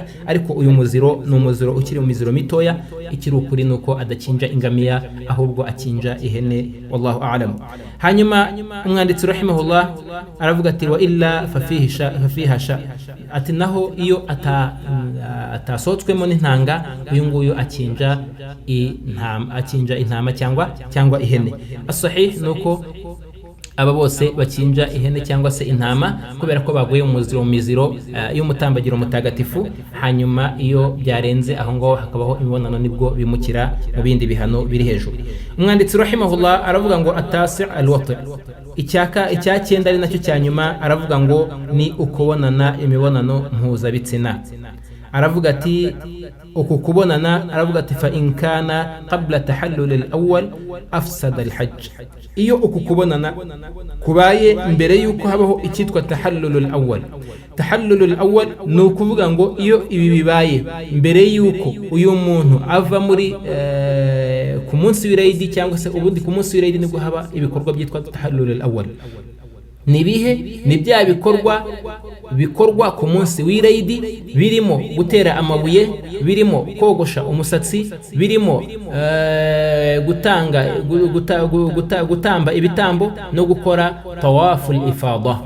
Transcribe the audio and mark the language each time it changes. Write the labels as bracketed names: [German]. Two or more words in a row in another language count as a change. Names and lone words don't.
[Kinyarwanda] Ariko uyu muziro ni umuziro ukiri mu miziro mitoya, ikiri ukuri nuko adakinja ingamiya ahubwo akinja ihene, [Arabic] والله أعلم. [Kinyarwanda] Hanyuma umwanditsi rahimahullah aravuga ati [Arabic] وإلا ففيها شاة, [Kinyarwanda] ati naho iyo atasotswemo n'intanga, uyu nguyu akinja intama cyangwa ihene. As-sahih nuko aba bose bakinja ihene cyangwa se intama, kubera ko baguye mu miziro y'umutambagiro mutagatifu. Hanyuma iyo byarenze aho ngaho hakabaho imibonano, nibwo bimukira mu bindi bihano biri hejuru. Umwanditsi rahimahullah aravuga ngo [Arabic] التاسع الوطء, [Kinyarwanda] icya cyenda ari nacyo cya nyuma, aravuga ngo ni ukubonana imibonano mpuzabitsina. Aravuga ati uku kubonana, aravuga ati [Arabic] فإن كان قبل التحلل الأول أفسد الحج. [Kinyarwanda] Iyo uku kubonana kubaye mbere yuko habaho icyitwa [Arabic] التحلل الأول, التحلل الأول [Kinyarwanda] ni ukuvuga ngo iyo ibi bibaye mbere yuko uyu muntu ava muri ku munsi w'irayidi, cyangwa se ubundi ku munsi w'irayidi nibwo haba ibikorwa byitwa [Arabic] التحلل الأول. [Kinyarwanda] Ni bihe? Ni bya bikorwa ku munsi w'irayidi, birimo gutera amabuye, birimo kogosha umusatsi, birimo gutamba ibitambo no gukora [Arabic] طواف الإفاضة.